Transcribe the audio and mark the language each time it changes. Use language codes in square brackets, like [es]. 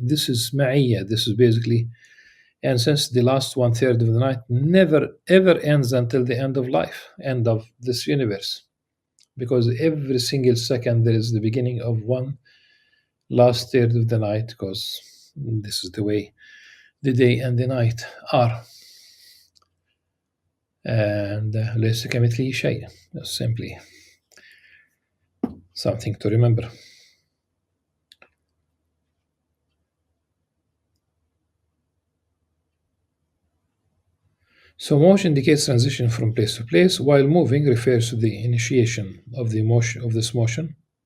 [en] This is ma'iyya. This is basically, and since the last 1/3 of the night never ever ends until the end of life, end of this universe, because every single second there is the beginning of one last third of the night, because this is the way the day and the night are. [ar] And ليس كمثله شيء. [en] Simply something to remember. So motion indicates transition from place to place, while moving refers to the initiation of the motion of this motion.